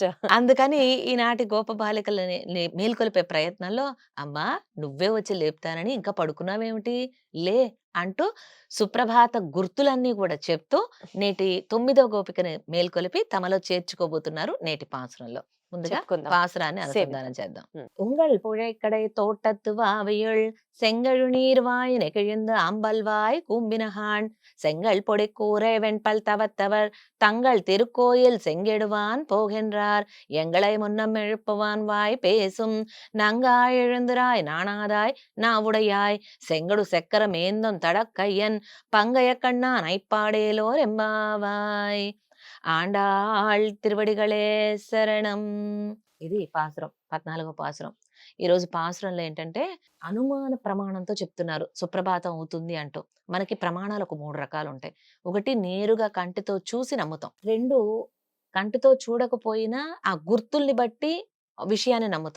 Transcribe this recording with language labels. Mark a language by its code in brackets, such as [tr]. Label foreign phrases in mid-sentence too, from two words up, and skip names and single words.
[te] అందుకని ఈనాటి గోప బాలికలని మేల్కొలిపే ప్రయత్నంలో, అమ్మా నువ్వే వచ్చి లేపుతానని ఇంకా పడుకున్నావేమిటి, లే అంటూ సుప్రభాత గుర్తులన్నీ కూడా చెప్తూ నేటి 9వ గోపికని మేల్కొలిపి తమలో చేర్చుకోబోతున్నారు నేటి పాసురంలో. ముందుగా చెప్పుకుందాం. పాసురాన్ని అనుసంధానం చేద్దాం. [ta] உங்கள் புழைக்கடை தோட்டத்து வாவையுள் செங்கழு நீர்வாய் நெகிழ்ந்து ஆம்பல்வாய் கூம்பினகான் செங்கல் பொடி கூரை வெண்பல் தவத்தவர் தங்கள் திருக்கோயில் செங்கெடுவான் போகின்றார் எங்களை முன்னம் எழுப்புவான் வாய் பேசும் நங்காய் எழுந்திராய் நாணாதாய் நாவுடையாய் செங்கடு செக்கர மேந்தும் தடக்கையன் பங்கைய கண்ணா நைப்பாடேலோர் எம்பாவாய் ஆண்டாள் திருவடிகளே சரணம். [te] ఇది పాసురం, 14వ పాసురం. ఈరోజు పాసురంలో ఏంటంటే అనుమాన ప్రమాణంతో చెప్తున్నారు సుప్రభాతం అవుతుంది అంటూ. మనకి ప్రమాణాలు ఒక 3 రకాలు ఉంటాయి. ఒకటి నేరుగా కంటితో చూసి నమ్ముతాం. 2 కంటితో చూడకపోయినా ఆ గుర్తుల్ని బట్టి విషయాన్ని నమ్ముతాం.